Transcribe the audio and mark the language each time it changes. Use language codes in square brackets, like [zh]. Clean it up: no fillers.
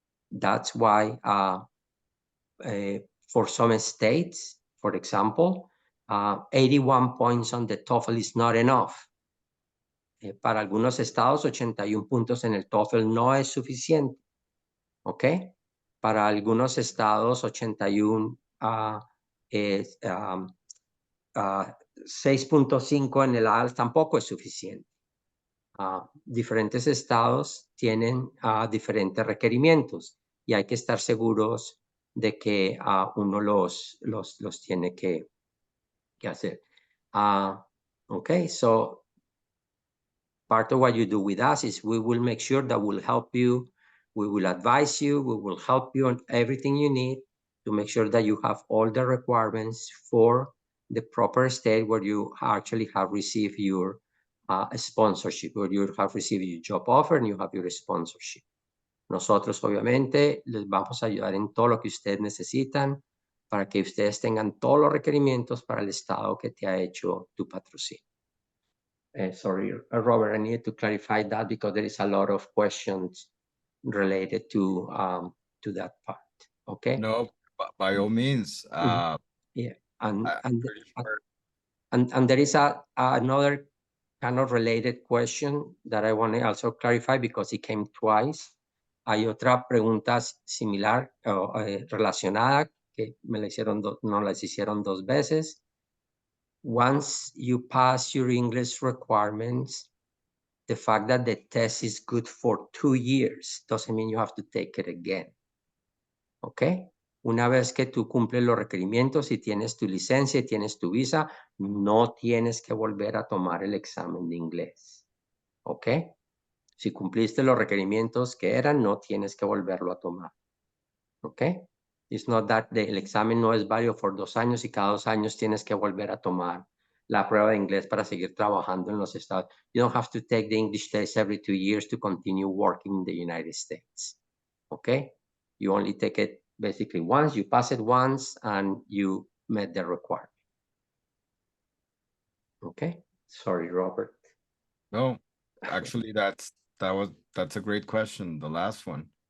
[en] That's why for some states, for example, 81 points on the TOEFL is not enough. [es] Para algunos estados, 81 puntos en el TOEFL no es suficiente. ¿Ok? Para algunos estados, 81, 6.5 en el IELTS tampoco es suficiente. Diferentes estados tienen diferentes requerimientos y hay que estar seguros de que uno los tiene que hacer. [en] Okay, so part of what you do with us is we will make sure that we'll help you, we will advise you, we will help you on everything you need to make sure that you have all the requirements for the proper state where you actually have received your sponsorship, where you have received your job offer and you have your sponsorship. [es] Nosotros obviamente les vamos a ayudar en todo lo que ustedes necesitan para que ustedes tengan todos los requerimientos para el estado que te ha hecho tu patrocinio. [en] Sorry, Robert, I need to clarify that because there is a lot of questions related to that part. Okay. No, by all means. Yeah, and I'm pretty sure. and there is another kind of related question that I want to also clarify because it came twice. [es] Hay otra pregunta similar o relacionada que me la hicieron no las hicieron dos veces. [en] Once you pass your English requirements, the fact that the test is good for 2 years doesn't mean you have to take it again. [es] ¿Ok? Una vez que tú cumples los requerimientos y tienes tu licencia y tienes tu visa, no tienes que volver a tomar el examen de inglés. ¿Ok? Si cumpliste los requerimientos que eran, no tienes que volverlo a tomar. ¿Ok? [en] It's not that [es] el examen no es válido por 2 años y cada 2 años tienes que volver a tomar la prueba de inglés para seguir trabajando en los Estados Unidos. [en] You don't have to take the English test every 2 years to continue working in the United States. Okay? You only take it basically once, you pass it once, and you met the requirement. Okay? Sorry, Robert. No, actually, that's a great question. The last one.